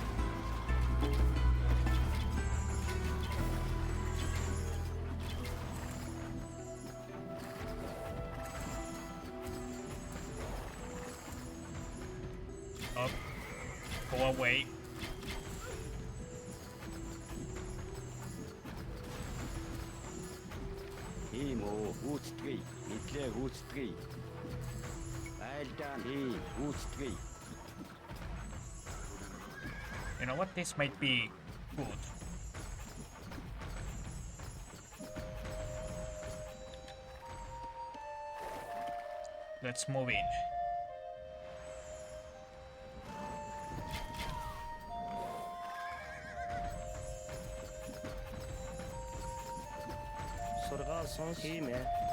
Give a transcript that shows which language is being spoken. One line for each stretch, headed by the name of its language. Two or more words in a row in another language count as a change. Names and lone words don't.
English: Oh, go away.
Mongolian: Тийм үү. Үүсгэе. Мэдлэг үүсгэе. Айлдаа. Тийм. Үүсгэе.
English: You know what? This might be good. Let's move in.
Mongolian: Сургаал сонс. Тийм ээ.